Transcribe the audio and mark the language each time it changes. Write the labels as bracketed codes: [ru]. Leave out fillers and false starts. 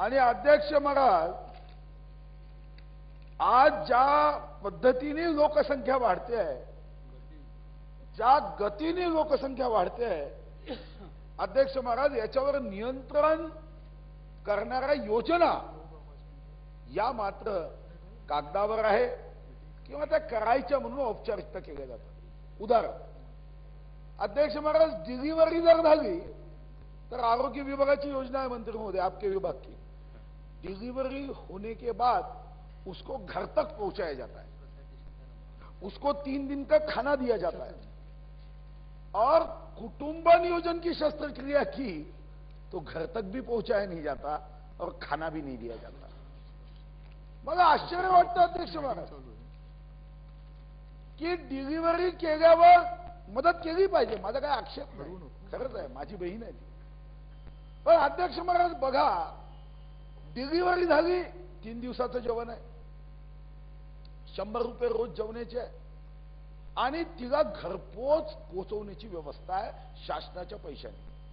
[mr] आणि अध्यक्ष महाराज, आज ज्या पद्धतीने लोकसंख्या वाढते आहे, ज्या गतीने लोकसंख्या वाढते आहे, अध्यक्ष महाराज याच्यावर नियंत्रण करणाऱ्या योजना या मात्र कागदावर आहे किंवा त्या करायच्या म्हणून औपचारिकता केल्या जातात। उदाहरण, अध्यक्ष महाराज, डिलिव्हरी जर झाली तर आरोग्य विभागाची योजना [hi] है मंत्री महोदय आपके विभाग की, डिलीवरी होने के बाद उसको घर तक पहुंचाया जाता है, उसको 3 दिन का खाना दिया जाता है, और कुटुंब नियोजन की शस्त्रक्रिया की तो घर तक भी पहुंचाया नहीं जाता और खाना भी नहीं दिया जाता। [mr] मला आश्चर्य वाटतं अध्यक्ष महाराज की डिलिव्हरी केल्यावर मदत केली पाहिजे, माझा काय आक्षेप नाही, खरंच आहे, माझी बहीण आहे ती। पण अध्यक्ष महाराज बघा, डिलिव्हरी झाली, 3 दिवसाचं जेवण आहे, 100 रुपये रोज जेवणाचे आहे आणि तिला घरपोच पोहोचवण्याची व्यवस्था आहे शासनाच्या पैशाने।